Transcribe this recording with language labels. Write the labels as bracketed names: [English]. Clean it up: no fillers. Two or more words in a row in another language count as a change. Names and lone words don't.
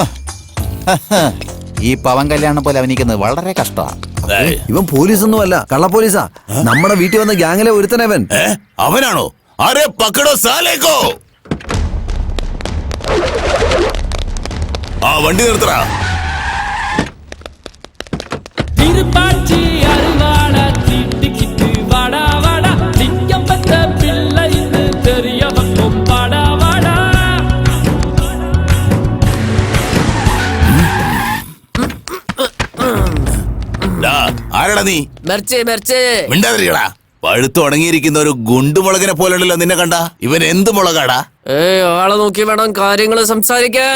[Malayalam] ഈ പവൻ കല്യാണം പോലെ അഭിനയിക്കുന്നത് വളരെ കഷ്ടമാണ്. ഏയ്, ഇവൻ പോലീസൊന്നും അല്ല, കള്ള പോലീസാ. നമ്മുടെ വീട്ടിൽ വന്ന ഗ്യാങ്ങിലെ ഒരുത്തനവൻ. അവനാണോ? [Hindi] अरे पकड़ो साले को. [Malayalam] ആ വണ്ടി നിർത്തടാ. [Tamil] திருப்பாச்சி அருவாள தீட்டிக்கிட்டு வாடா வாடா சிங்கம் பத்த பிள்ளை இது தெரிய பக்கம் வாடா வாடா. [Malayalam] ആരടാ നീ? മെർച്ചേ മിണ്ടാതിരിക്കടാ. പഴുത്ത് ഉണങ്ങിയിരിക്കുന്ന ഒരു ഗുണ്ടുമുളകിനെ പോലെയുണ്ടല്ലോ നിന്നെ കണ്ട. ഇവൻ എന്ത് മുളകാടാ? ആളെ നോക്കി വേണം കാര്യങ്ങൾ സംസാരിക്കാൻ.